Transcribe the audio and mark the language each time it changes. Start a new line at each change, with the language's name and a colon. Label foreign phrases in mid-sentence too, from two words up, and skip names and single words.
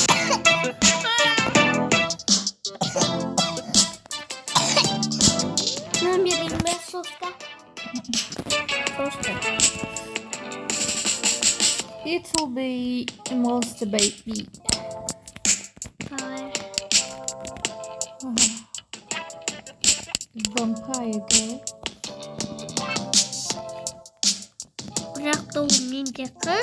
Kazakh: Мен берейін ба соска? Соска.
English: It will be a monster baby.
Russian: Давай.
English: Vampire girl.
Kazakh: Бірақ та ол менде қыз.